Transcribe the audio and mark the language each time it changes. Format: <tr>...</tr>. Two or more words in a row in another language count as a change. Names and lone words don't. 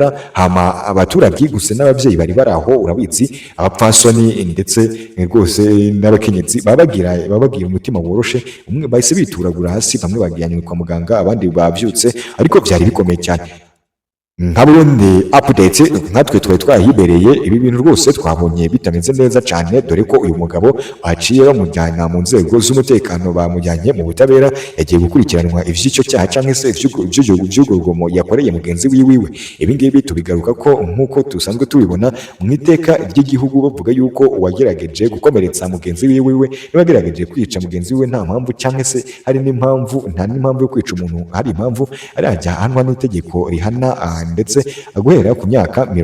<rn>Hama abaturage gusa n'ababyeyi n'abavyeyi bari baraho urabizi abapfasoni ndetse rwose n'abakenyezi babagira umutima woroshe umwe bahise bituragura hasi bamwe bagiyanywe kwa muganga abandi bavyutse ariko byari bikomeye cyane nka Burundi update nkatwe twari twahibereye ibi bintu rwose twabonye bitameze neza cyane dore ko uyu mugabo aciye bamujyana mu nzego z'umutekano bamujyanye mu butabera yagiye gukurikiranwa ivy'icyo cyaha canke se ivy'urugomo yakoreye mugenzi wiwe ibi ngibi tubigaruka ko nk'uko dusanzwe tubibona mu iteka ry'igihugu bavuga yuko uwagerageje gukomeretsa mugenzi wiwe n'uwagerageje kwica mugenzi wiwe nta mpamvu canke se hari n'impamvu yo kwica umuntu hari impamvu arajya ahanwa n'itegeko rihana ndetse guhera ku myaka</rn>